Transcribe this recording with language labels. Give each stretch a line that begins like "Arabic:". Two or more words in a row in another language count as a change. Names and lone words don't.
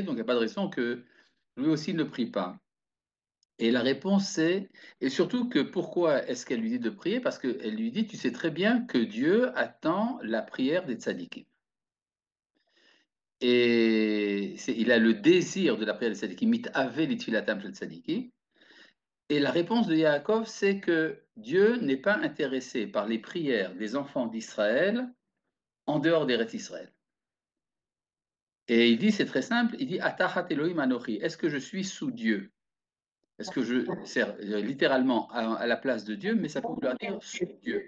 French: Donc, il n'y a pas de raison que lui aussi ne prie pas. Et la réponse c'est, et surtout que pourquoi est-ce qu'elle lui dit de prier? Parce qu'elle lui dit, tu sais très bien que Dieu attend la prière des tzadikim. Et il a le désir de la prière des tzadikim,
Hebrew: מתאווה לתפילתם של צדיקים.
French: Et la réponse de Yaakov, c'est que Dieu n'est pas intéressé par les prières des enfants d'Israël en dehors des d'Eretz Israël. Et il dit, c'est très simple, il dit,
Hebrew: התחת אלוהים אנוכי,
French: est-ce que je suis sous Dieu? Est-ce que je sers littéralement à la place de Dieu, mais ça peut vouloir dire sous Dieu.